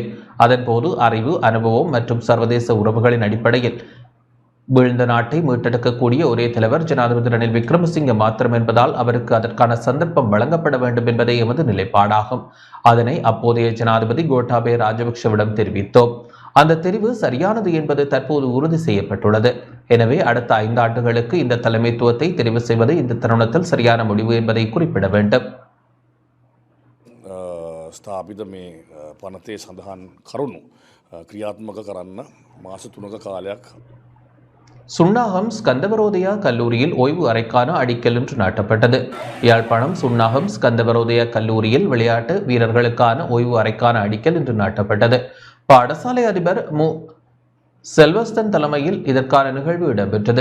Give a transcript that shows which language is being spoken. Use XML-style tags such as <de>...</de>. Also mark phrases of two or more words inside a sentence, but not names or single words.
<ta>அதன்போது அறிவு, அனுபவம் மற்றும் சர்வதேச உறவுகளின் அடிப்படையில் வீழ்ந்த நாட்டை மீட்டெடுக்கக்கூடிய ஒரே தலைவர் ஜனாதிபதி ரணில் விக்ரமசிங்க மாத்திரம் என்பதால் அவருக்கு அதற்கான சந்தர்ப்பம் வழங்கப்பட வேண்டும் என்பதே எமது நிலைப்பாடாகும். அதனை அப்போதைய ஜனாதிபதி கோட்டாபய ராஜபக்ஷவிடம் தெரிவித்தோம். அந்த தெரிவு சரியானது என்பது தற்போது உறுதி செய்யப்பட்டுள்ளது. எனவே அடுத்த 5 ஆண்டுகளுக்கு இந்த தலைமைத்துவத்தை தெரிவு செய்வது இந்த தருணத்தில் சரியான முடிவு என்பதை குறிப்பிட வேண்டும்.</ta> <si>ස්ථාපිත මේ පනතේ සඳහන් කරුණු ක්‍රියාත්මක කරන්න මාස 3ක කාලයක්</si> <ta>சுன்னாகம் ஸ்கந்தவரோதயா கல்லூரியில் ஓய்வு அறைக்கான அடிக்கல் இன்று நாட்டப்பட்டது. யாழ்ப்பாணம் சுன்னாகம் ஸ்கந்தவரோதயா கல்லூரியில் விளையாட்டு வீரர்களுக்கான ஓய்வு அறைக்கான அடிக்கல் இன்று நாட்டப்பட்டது. பாடசாலை அதிபர் மு செல்வஸ்தன் தலைமையில் இதற்கான நிகழ்வு இடம்பெற்றது.</ta>